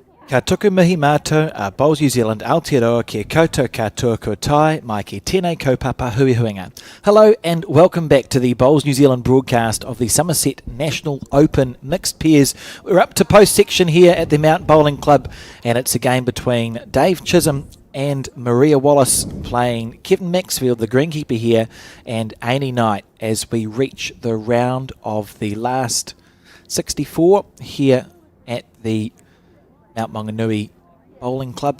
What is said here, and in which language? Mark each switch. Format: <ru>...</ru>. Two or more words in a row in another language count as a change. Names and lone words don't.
<mi>Ka tuku mihi mātou a Bowls New Zealand Aotearoa kia koutou katoa kua tai mai ki tēnei kaupapa hui huinga.</mi> <en>Hello and welcome back to the Bowls New Zealand broadcast of the Summerset National Open Mixed Pairs. We're up to post section here at the Mount Bowling Club and it's a game between Dave Chisholm and Maria Wallace playing Kevin Maxfield, the greenkeeper here, and Amy Knight as we reach the round of the last 64 here at the Mount Maunganui Bowling Club.</en>